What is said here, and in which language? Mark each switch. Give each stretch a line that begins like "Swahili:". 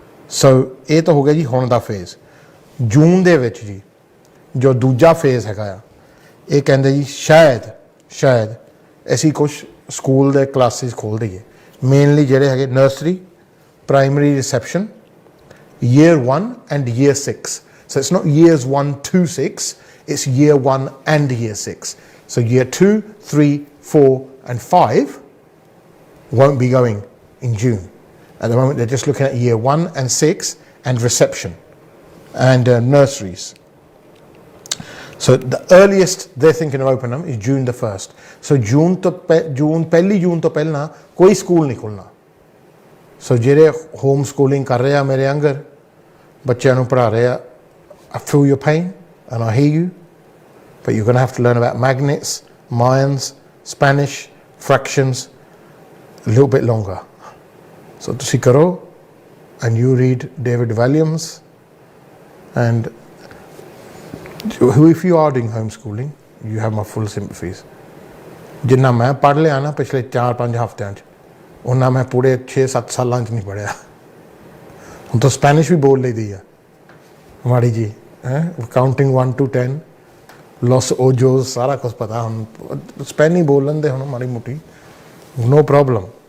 Punjabi: ਸੋ ਇਹ ਤਾਂ ਹੋ ਗਿਆ ਜੀ ਹੁਣ ਦਾ ਫੇਜ਼। ਜੂਨ ਦੇ ਵਿੱਚ ਜੀ ਜੋ ਦੂਜਾ ਫੇਜ਼ ਹੈਗਾ ਆ, ਇਹ ਕਹਿੰਦੇ ਜੀ ਸ਼ਾਇਦ ਅਸੀਂ ਕੁਛ ਸਕੂਲ ਦੇ ਕਲਾਸਿਸ ਖੋਲ੍ਹ ਦਈਏ, ਮੇਨਲੀ ਜਿਹੜੇ ਹੈਗੇ nursery, primary reception,
English: year 1 and year 6. So it's not years 1 to 6, it's year 1 and year 6. So year 2, 3, 4 and 5 won't be going in June. At the moment they're just looking at year 1 and 6 and reception and nurseries. So the earliest they're thinking of opening them is June the 1st.
Punjabi: So June ਪਹਿਲੀ ਜੂਨ ਤੋਂ ਪਹਿਲਾਂ ਕੋਈ school ਨਹੀਂ ਖੁੱਲ੍ਹਣਾ। ਸੋ ਜਿਹੜੇ home schooling ਕਰ ਰਹੇ ਆ ਮੇਰੇ ਅੰਗਰ ਬੱਚਿਆਂ ਨੂੰ ਪੜ੍ਹਾ ਰਹੇ ਆ,
English: I feel your pain and I hear you, but you're going to have to learn about magnets, Mayans, Spanish, fractions a little bit longer. So
Punjabi: ਤੁਸੀਂ ਕਰੋ
English: and you read David Walliams, and if you are doing homeschooling you have my full sympathies.
Punjabi: ਜਿੰਨਾ ਮੈਂ ਪੜ੍ਹ ਲਿਆ ਨਾ ਪਿਛਲੇ 4-5 ਹਫ਼ਤਿਆਂ 'ਚ, ਉਹਨਾਂ ਮੈਂ ਪੂਰੇ 6-7 ਸਾਲਾਂ 'ਚ ਨਹੀਂ ਪੜ੍ਹਿਆ। ਹੁਣ ਤਾਂ ਸਪੈਨਿਸ਼ ਵੀ ਬੋਲ ਲਈਦੀ ਆ ਮਾੜੀ ਜੀ, ਕਾਊਂਟਿੰਗ 1 to 10, ਲੋਸ ਓਜੋਸ ਸਾਰਾ ਕੁਛ ਪਤਾ ਹੁਣ, ਸਪੈਨੀ ਬੋਲ ਲੈਂਦੇ ਹੁਣ ਮਾੜੀ ਮੋਟੀ,
English: no problem।